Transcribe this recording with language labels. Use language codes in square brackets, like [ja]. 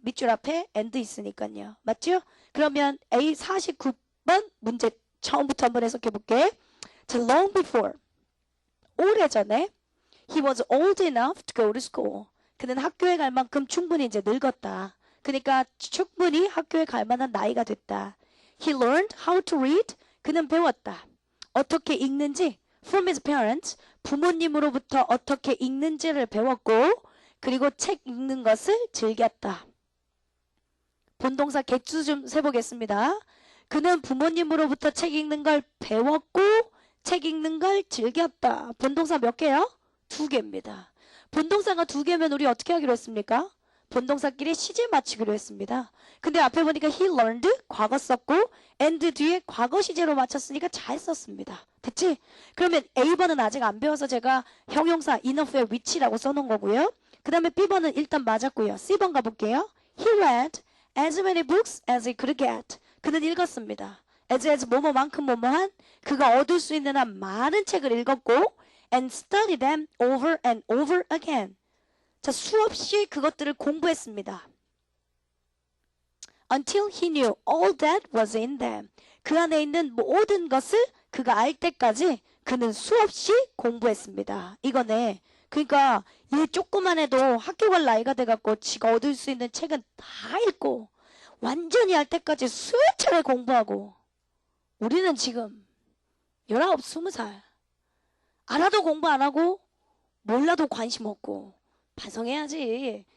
[ko] 밑줄 앞에 and 있으니까요. 맞죠? 그러면 A 49번 문제 처음부터 한번 해석해 볼게. [en] 자, long before. [ko] 오래전에 [en] he was old enough to go to school. [ko] 그는 학교에 갈 만큼 충분히 이제 늙었다. 그러니까 충분히 학교에 갈 만한 나이가 됐다. [en] He learned how to read. [ko] 그는 배웠다. 어떻게 읽는지 [en] from his parents. [ko] 부모님으로부터 어떻게 읽는지를 배웠고 그리고 책 읽는 것을 즐겼다. 본동사 개수 좀 세보겠습니다. 그는 부모님으로부터 책 읽는 걸 배웠고 책 읽는 걸 즐겼다. 본동사 몇 개요? 2개입니다. 본동사가 2개면 우리 어떻게 하기로 했습니까? 본동사끼리 시제 맞추기로 했습니다. 근데 앞에 보니까 he learned 과거 썼고 and 뒤에 과거 시제로 맞췄으니까 잘 썼습니다. 됐지? 그러면 A번은 아직 안 배워서 제가 형용사 enough의 which라고 써놓은 거고요. 그 다음에 B번은 일단 맞았고요. C번 가볼게요. [en] He read as many books as he could get. [ko] 그는 읽었습니다. as 뭐뭐만큼 뭐뭐한 그가 얻을 수 있는 한 많은 책을 읽었고 [en] and studied them over and over again. [ko] 자, 수없이 그것들을 공부했습니다. [en] Until he knew all that was in them. [ko] 그 안에 있는 모든 것을 그가 알 때까지 그는 수없이 공부했습니다. 이거네. 그러니까 얘 조그만 해도 학교 갈 나이가 돼갖고 지가 얻을 수 있는 책은 다 읽고 완전히 알 때까지 수백 차례 공부하고 우리는 지금 19, 20살 알아도 공부 안 하고 몰라도 관심 없고 반성해야지.